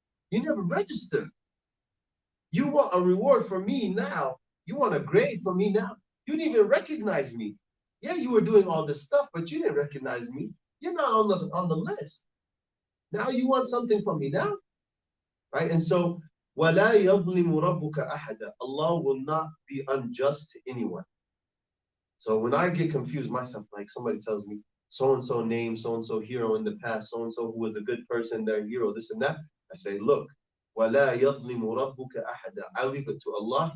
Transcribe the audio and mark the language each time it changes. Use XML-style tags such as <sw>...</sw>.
<en>You never registered. You want a reward for me now. You want a grade for me now. You didn't even recognize me. Yeah, you were doing all this stuff, but you didn't recognize me. You're not on the list. Now you want something from me now? Right? And so,</en> <ar>وَلَا يَظْلِمُ رَبُّكَ أَحَدًا.</ar> <en>Allah will not be unjust to anyone. So when I get confused myself, like somebody tells me, so-and-so name, so-and-so hero in the past, so-and-so who was a good person, their hero, this and that, I say, look,</en> <ar>وَلَا يَظْلِمُ رَبُّكَ أَحَدًا.</ar> <en>I leave it to Allah.</en>